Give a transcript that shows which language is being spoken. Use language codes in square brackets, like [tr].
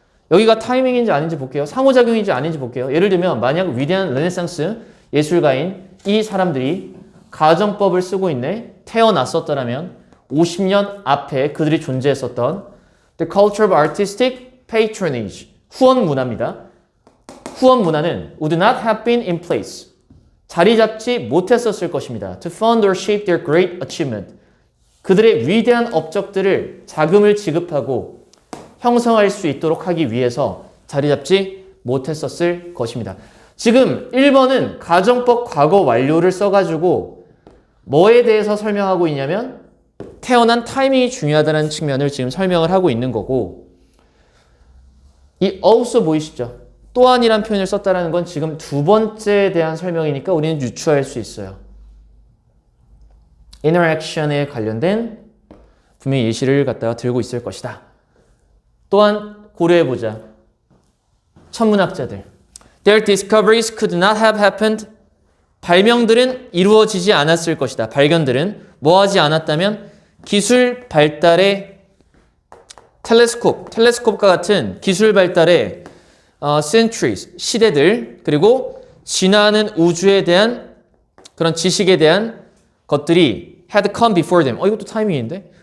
[ko] 여기가 타이밍인지 아닌지 볼게요. 상호작용인지 아닌지 볼게요. 예를 들면 만약 위대한 르네상스 예술가인 이 사람들이 가정법을 쓰고 있네. 태어났었더라면 50년 앞에 그들이 존재했었던 [en] The culture of artistic patronage [ko] 후원 문화입니다. 후원 문화는 [en] would not have been in place. [ko] 자리 잡지 못했었을 것입니다. [en] To fund or shape their great achievement. [ko] 그들의 위대한 업적들을 자금을 지급하고 형성할 수 있도록 하기 위해서 자리 잡지 못했었을 것입니다. 지금 1번은 가정법 과거 완료를 써가지고 뭐에 대해서 설명하고 있냐면 태어난 타이밍이 중요하다는 측면을 지금 설명을 하고 있는 거고 이 also 보이시죠? 또한이란 표현을 썼다는 건 지금 두 번째에 대한 설명이니까 우리는 유추할 수 있어요. interaction에 관련된 분명히 예시를 갖다가 들고 있을 것이다. 또한 고려해보자. 천문학자들. [en] Their discoveries could not have happened. [ko] 발명들은 이루어지지 않았을 것이다. 발견들은 뭐하지 않았다면 기술 발달의 텔레스콥과 같은 기술 발달의 centuries, 시대들 그리고 지나는 우주에 대한 그런 지식에 대한 것들이 [en] had come before them. [ko] 이것도 타이밍인데?